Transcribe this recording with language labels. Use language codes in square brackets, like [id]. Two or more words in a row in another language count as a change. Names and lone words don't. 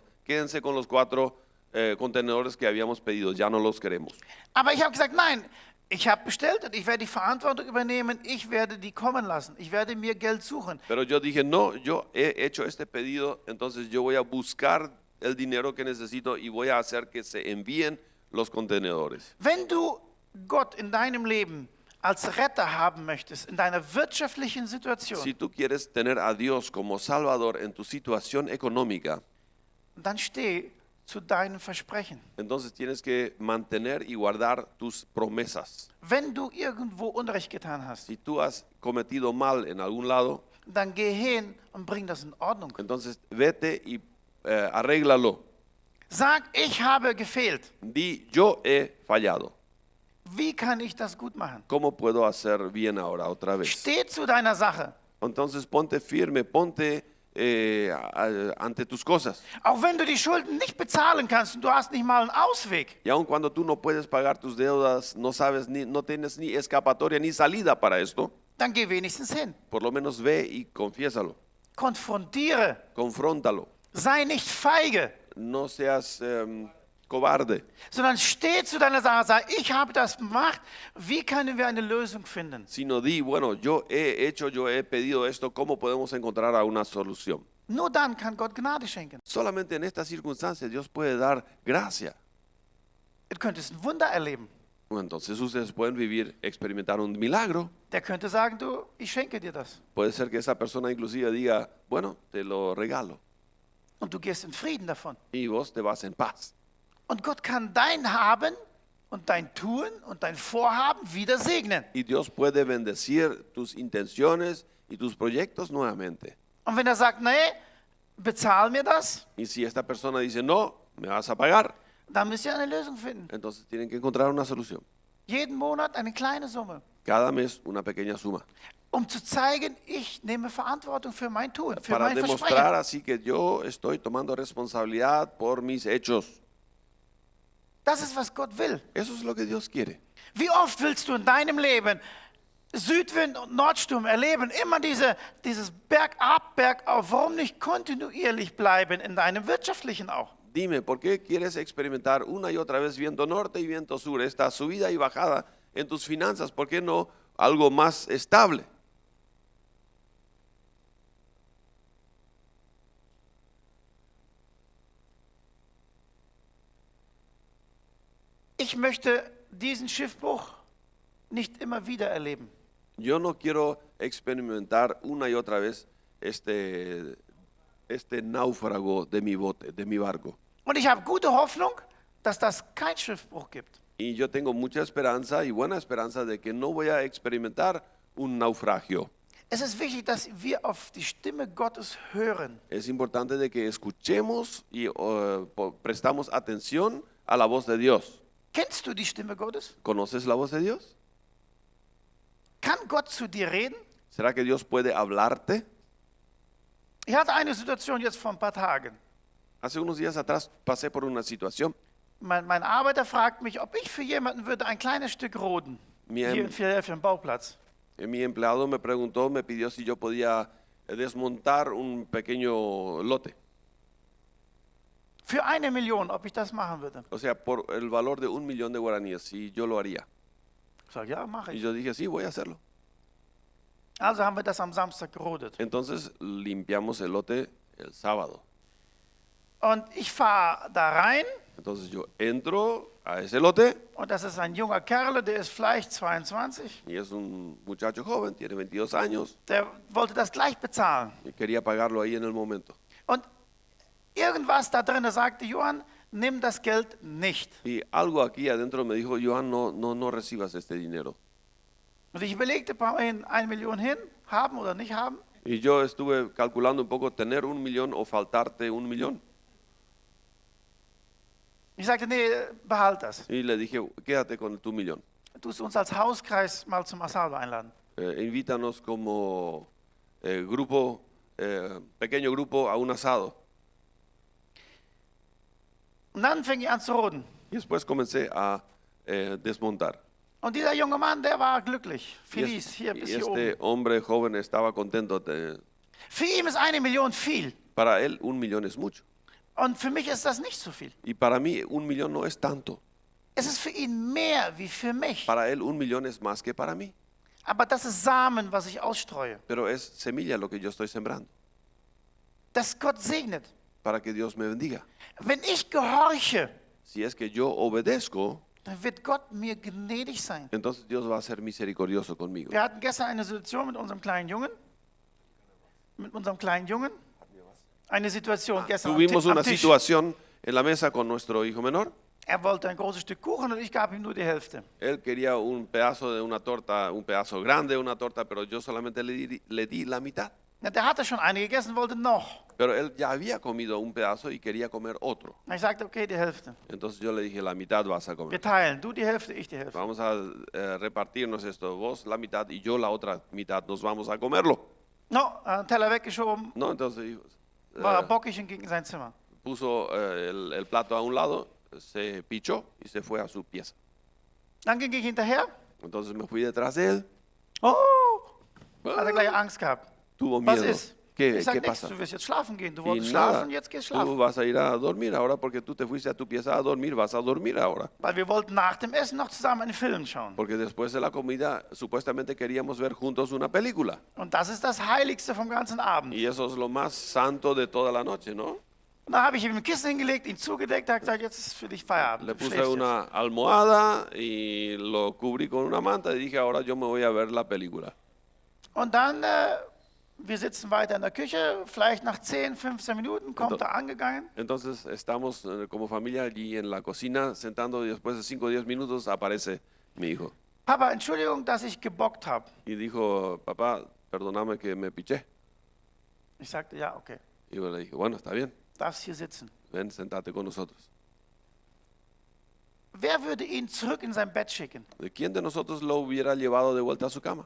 [es] Quédense con los 4 contenedores que habíamos pedido, ya no los queremos. [de] Aber ich habe gesagt, nein, ich habe bestellt und ich werde die Verantwortung übernehmen, ich werde die kommen lassen, ich werde mir Geld suchen. [es] Pero yo dije, no, yo he hecho este pedido, entonces yo voy a buscar el dinero que necesito y voy a hacer que se envíen los contenedores. [de] Wenn du Gott in deinem Leben als Retter haben möchtest, in deiner wirtschaftlichen Situation, [es] Si tú quieres tener a Dios como Salvador en tu situación económica, [de] dann steh zu deinen Versprechen. [es] entonces tienes que mantener y guardar tus promesas. [de] Wenn du irgendwo Unrecht getan hast, [es] Si tú has cometido mal en algún lado, [de] dann geh hin und bring das in Ordnung. [es] entonces vete y arréglalo. [de] Sag, ich habe gefehlt. [es] Di, yo he fallado. [de] Wie kann ich das gut machen? [es] ¿Cómo puedo hacer bien ahora otra vez? [de] Steh zu deiner Sache. [es] Entonces ponte firme, ponte ante tus cosas. [de] Auch wenn du die Schulden nicht bezahlen kannst und du hast nicht mal einen Ausweg, [es] Y aun cuando tú no puedes pagar tus deudas, no sabes no tienes ni escapatoria ni salida para esto, [de] dann geh wenigstens hin. [es] por lo menos ve y confiésalo, [de] Konfrontiere. [es] confróntalo. [de] Sei nicht feige, [es] No seas cobarde, [de] sondern steh zu deiner Sache. Sag, ich habe das gemacht. Wie können wir eine Lösung finden? [es] sino di, bueno, yo he pedido esto, ¿cómo podemos encontrar a una solución? [de] Nur dann kann Gott Gnade schenken. [es] Solamente en estas circunstancias Dios puede dar gracia. [de] Du könntest ein Wunder erleben. [es] Entonces ustedes pueden experimentar un milagro. [de] Der könnte sagen, du, ich schenke dir das. [es] Puede ser que esa persona inclusive diga, bueno, te lo regalo. [de] Und du gehst in Frieden davon. [es] Y vos te vas en paz. [de] Und Gott kann dein Haben und dein Tun und dein Vorhaben wieder segnen. [es] Y Dios puede bendecir tus intenciones y tus proyectos nuevamente. [de] Und wenn er sagt, nee, bezahl mir das, [es] Y si esta persona dice, no, me vas a pagar, [de] dann müsst ihr eine Lösung finden. [es] entonces tienen que encontrar una solución. [de] Jeden Monat eine kleine Summe, [es] Cada mes una pequeña suma. [de] um zu zeigen, ich nehme Verantwortung für mein Tun, für [es] Para [de] mein [es] demostrar [de] Versprechen. [es] así que yo estoy tomando responsabilidad por mis hechos. [de] Das ist, was Gott will. [es] Eso es lo que Dios quiere. [de] Wie oft willst du in deinem Leben Südwind und Nordsturm erleben? Immer dieses Bergab, bergauf. Warum nicht kontinuierlich bleiben in deinem wirtschaftlichen auch? [es] Dime, ¿por qué quieres experimentar una y otra vez viento norte y viento sur, esta subida y bajada en tus finanzas? ¿Por qué no algo más estable? [de] Ich möchte diesen Schiffbruch nicht immer wieder erleben. [es] Yo no quiero experimentar una y otra vez este náufrago de mi bote, de mi barco. [de] Und ich habe gute Hoffnung, dass das kein Schiffbruch gibt. [es] Y yo tengo mucha esperanza y buena esperanza de que no voy a experimentar un naufragio. [de] Es ist wichtig, dass wir auf die Stimme Gottes hören. [es] Es importante de que escuchemos y prestamos atención a la voz de Dios. [de] Kennst du die Stimme Gottes? [es] ¿Conoces la voz de Dios? [de] Kann Gott zu dir reden? [es] ¿Será que Dios puede hablarte? [de] Ich hatte eine Situation jetzt vor ein paar Tagen. [es] Hace unos días atrás pasé por una situación. [de] Mein Arbeiter fragt mich, ob ich für jemanden würde ein kleines Stück roden. Mir- Hier in Philadelphia am Bauplatz. [es] Mi empleado me preguntó, me pidió si yo podía desmontar un pequeño lote. [de] Für 1 Million, ob ich das machen würde. [es] O sea, por el valor de 1 millón de guaraníes, si yo lo haría. [de] Ich sage, ja, mache [es] Y [de] ich. [es] yo dije, sí, voy a hacerlo. [de] Also haben wir das am Samstag gerodet. [es] Entonces limpiamos el lote el sábado. [de] Und ich fahre da rein [es] Entonces yo entro a ese lote [de] und das ist ein junger Kerl, der ist vielleicht 22. [es] y es un muchacho joven, tiene 22 años [de] Der wollte das gleich bezahlen. [es] y quería pagarlo ahí en el momento. [de] Und irgendwas da drin sagte, Johann, nimm das Geld nicht. [es] Y algo aquí adentro me dijo, Johan, no recibas este dinero. [de] Und ich überlegte, brauchen wir 1 Million hin, haben oder nicht haben? [es] Y yo estuve calculando un poco tener 1 millón o faltarte 1 millón. [de] Ich sagte, nee, behalt das. [es] Y le dije, quédate con tu 1 millón. [de] Du musst uns als Hauskreis mal zum Asado einladen. [es] Invítanos como grupo, pequeño grupo a un asado. [de] Und dann fing ich an zu roden. [es] Y después comencé a desmontar. [de] Und dieser junge Mann, der war glücklich. [es] Y, Feliz, [de] hier bis hier [es] este [de] oben. [es] hombre joven estaba contento. [de] Für ihn ist 1 Million viel. [es] Para él 1 millón es mucho. [de] Und für mich ist das nicht so viel. [es] Y para mí 1 millón no es tanto. [de] Es ist für ihn mehr wie für mich. [es] Para él 1 millón es más que para mí. [de] Aber das ist Samen, was ich ausstreue. [es] Pero es semilla lo que yo estoy sembrando. [de] Dass Gott segnet. [es] Para que Dios me bendiga. [de] Wenn ich gehorche, [es] Si es que yo obedezco, [de] dann wird Gott mir gnädig sein. [es] entonces Dios va a ser misericordioso conmigo. [de] Wir hatten gestern eine Situation mit unserem kleinen Jungen. Mit unserem kleinen Jungen. Eine Situation gestern [es] Tuvimos [de] am [es] una [de] Tisch. [es] situación en la mesa con nuestro hijo menor. [de] Er wollte ein großes Stück Kuchen und ich gab ihm nur die Hälfte. [es] Él quería un pedazo de una torta, un pedazo grande de una torta, pero yo solamente le di la mitad. [de] Na, der hatte schon eine gegessen, wollte noch. [es] Pero él ya había comido un pedazo y quería comer otro. [de] Na, ich sagte, okay, die Hälfte. [es] Entonces yo le dije, la mitad vas a [de] Wir [es] comer. [de] teilen, du die Hälfte, ich die Hälfte. [es] Vamos a repartirnos esto, vos la mitad y yo la otra mitad, nos vamos a comerlo. No, [de] einen Teller weggeschoben, [es] No, entonces [de] war er bockig und ging in sein Zimmer. [es] puso el plato a un lado, se pichó y se fue a su pieza. [de] Dann ging ich hinterher. [es] Entonces me fui detrás de él. [de] Oh, hat er gleich Angst gehabt. [es] Tuvo [de] Was [es] miedo. [de] ist? [es] ¿Qué [de] Ich sag nichts, [es] pasa? [de] du wirst jetzt schlafen gehen. Du [es] Y [de] wolltest [es] nada, [de] schlafen, jetzt gehst [es] tú [de] schlafen. [es] vas a ir a dormir ahora porque tú te fuiste a tu pieza a dormir, vas a dormir ahora. [de] Weil wir wollten nach dem Essen noch zusammen einen Film schauen. [es] Porque después de la comida supuestamente queríamos ver juntos una película. [de] Und das ist das Heiligste vom ganzen Abend. [es] Y eso es lo más santo de toda la noche, ¿no? [de] Und dann habe ich ihm ein Kissen hingelegt, ihn zugedeckt, habe gesagt, jetzt ist für dich Feierabend. [es] Le [de] Du [es] puse [de] schläfst [es] una almohada y lo cubrí con una manta y dije, ahora yo me voy a ver la película. [de] jetzt. Und dann, wir sitzen weiter in der Küche, vielleicht nach 10, 15 Minuten kommt er angegangen. [es] Entonces estamos como familia allí en la cocina sentando y después de 5 o 10 minutos aparece mi hijo. [de] Papa, Entschuldigung, dass ich gebockt habe. [es] Y dijo, papá, perdóname que me piché. [de] Ich sagte, ja, okay, [es] Y yo le dije, bueno, está bien, [de] darfst hier sitzen. [es] ven, sentate con nosotros. [de] Wer würde ihn zurück in sein Bett schicken? [es] ¿De quién de nosotros lo hubiera llevado de vuelta a su cama?